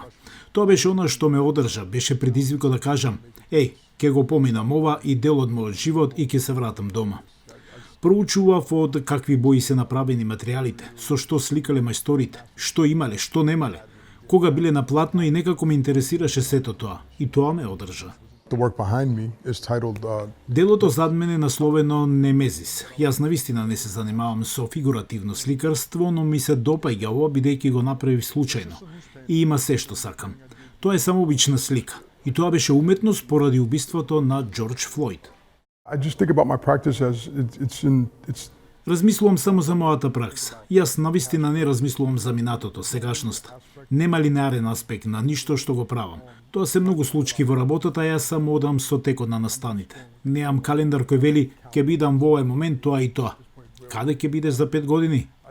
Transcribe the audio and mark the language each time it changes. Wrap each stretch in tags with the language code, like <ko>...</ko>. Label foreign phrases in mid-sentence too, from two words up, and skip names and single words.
<mk>Тоа беше она што ме одржа, беше предизвико да кажам, еј, ке го поминам ова и дел од мојот живот и ке се вратам дома. Проучував од какви бои се направени материјалите, со што сликале мајсторите, што имале, што немале, кога биле на платно и некако ме интересираше сето тоа. И тоа ме одржа.</mk> <en>The work behind me is titled</en> <mk>Делото зад мене е насловено Немезис. Јас навистина не се занимавам со фигуративно сликарство, но ми се допаѓа ова бидејќи го направив случајно. И има се што сакам. Тоа е само обична слика. И тоа беше уметност поради убиството на Џорџ Флојд.</mk> <en>I just think about my practice as it's</en> <mk>Размислувам само за мојата пракса. Јас навистина не размислувам за минатото, сегашноста. Нема линеарен аспект на ништо што го правам. Тоа се многу случки во работата, јас само одам со текот на настаните. Неам календар кој вели ќе бидам во овој момент тоа и тоа. Каде ќе бидеш за 5 години?</mk>